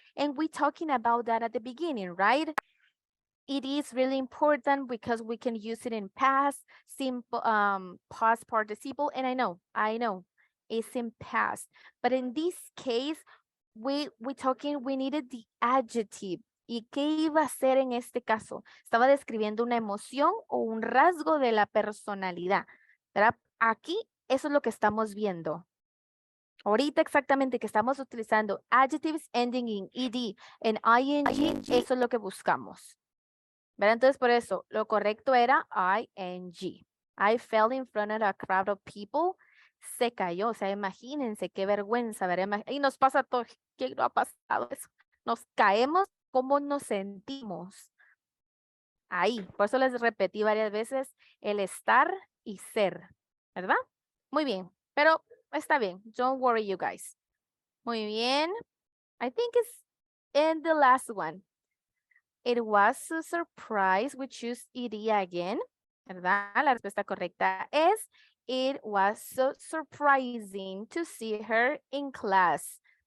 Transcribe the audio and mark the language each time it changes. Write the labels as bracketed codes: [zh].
[en] And we're talking about that at the beginning, right? It is really important because we can use it in past, simple, past participle, and I know, it's in past. But in this case, we needed the adjective. [es] ¿Y qué iba a hacer en este caso? Estaba describiendo una emoción o un rasgo de la personalidad, ¿verdad? Aquí, eso es lo que estamos viendo. Ahorita exactamente que estamos utilizando [en] adjectives ending in ED [es] en ING, eso es lo que buscamos. ¿Verdad? Entonces, por eso, lo correcto era ING. [en] I fell in front of a crowd of people. [es] Se cayó, o sea, imagínense qué vergüenza, ¿verdad? Y nos pasa todo. ¿Quién no ha pasado eso? Nos caemos. ¿Cómo nos sentimos? Ahí, por eso les repetí varias veces el estar y ser, ¿verdad? Muy bien, pero Está bien. [en] Don't worry, you guys. [es] Muy bien. [en] I think it's in the last one. It was a surprise. We choose iría again. [es] ¿Verdad? La respuesta correcta es [en] it was so surprising to see her in class.